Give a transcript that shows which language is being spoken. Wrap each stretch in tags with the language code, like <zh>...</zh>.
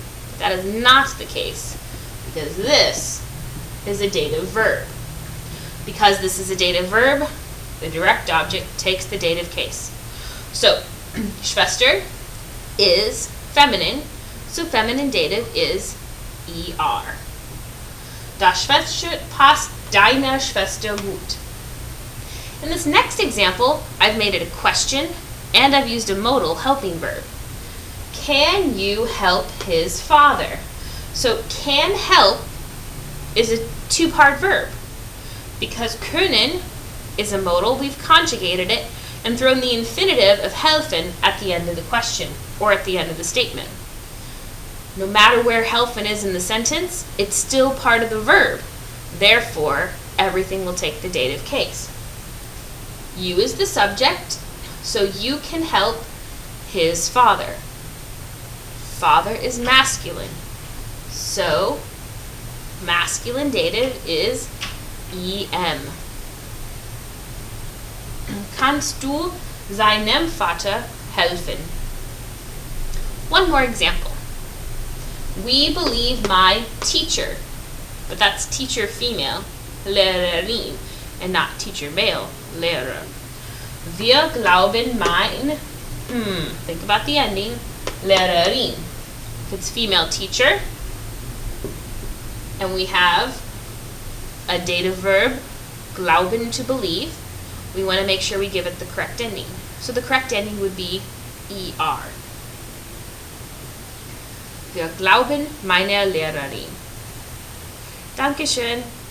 <en>But that is not the case, because this is a dative verb. Because this is a dative verb, the direct object takes the dative case. So, Schwester is feminine, so feminine dative is er.</en> <de>Das Sweatshirt passt deiner Schwester gut.</de> <en>In this next example, I've made it a question and I've used a modal helping verb. Can you help his father? So can help is a 2-part verb. Because können is a modal, we've conjugated it and thrown the infinitive of helfen at the end of the question or at the end of the statement. No matter where helfen is in the sentence, it's still part of the verb. Therefore, everything will take the dative case. You is the subject, so you can help his father. Father is masculine, so masculine dative is em.</en> <de>Kannst du seinem Vater helfen?</de> <en>One more example. We believe my teacher, but that's teacher female, Lehrerin, and not teacher male, Lehrer.</en> <de>Wir glauben mein,</de> <en>think about the ending,</en> <de>Lehrerin.</de> <en>If it's female teacher, and we have a dative verb, glauben, to believe, we want to make sure we give it the correct ending. So the correct ending would be er.</en> <de>Wir glauben meiner Lehrerin. Dankeschön.</de>